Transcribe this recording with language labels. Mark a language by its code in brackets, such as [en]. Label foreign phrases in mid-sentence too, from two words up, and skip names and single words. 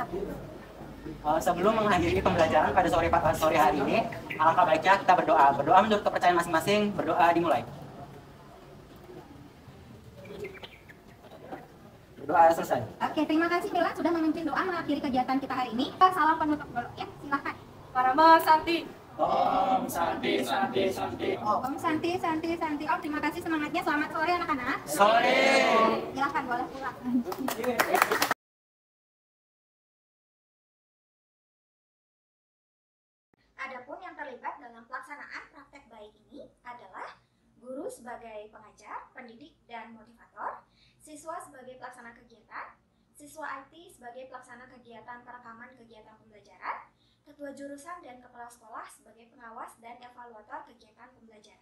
[id] Sebelum mengakhiri pembelajaran pada sore hari ini, alangkah baiknya kita berdoa. Berdoa menurut kepercayaan masing-masing. Berdoa dimulai. Berdoa selesai. Oke, terima kasih Mila sudah memimpin doa mengakhiri kegiatan kita hari ini. Salam penutup dulu ya, silakan. [sa] Parama Santi. Om Santi Santi Santi. Om Santi Santi Santi. Om, [id] terima kasih semangatnya. Selamat sore anak-anak. Sore. Silakan boleh pulang. Adapun yang terlibat dalam pelaksanaan praktek baik ini adalah guru sebagai pengajar, pendidik, dan motivator, siswa sebagai pelaksana kegiatan, siswa IT sebagai pelaksana kegiatan perekaman kegiatan pembelajaran, ketua jurusan dan kepala sekolah sebagai pengawas dan evaluator kegiatan pembelajaran.